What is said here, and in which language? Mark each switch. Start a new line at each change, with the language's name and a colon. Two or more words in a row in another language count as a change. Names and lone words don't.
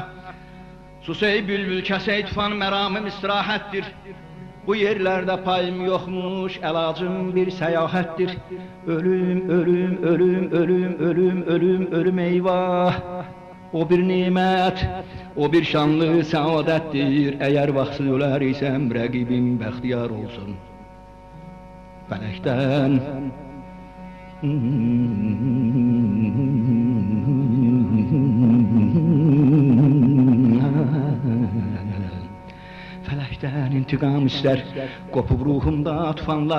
Turkish: Sus ey bülbül, kes ey tufan, meramım istirahattir. Bu yerlerde payım yokmuş, elacım bir seyahattir. Ölüm, ölüm, ölüm, ölüm, ölüm, ölüm, ölüm eyvah. O bir nimet, o bir şanlı saadettir.
Azerbaijani: Eğer vaxtsız öler isem, rəqibim bəxtiyar olsun. Fələkdən Fələkdən intiqam istər, qopub ruhumda tufanlar.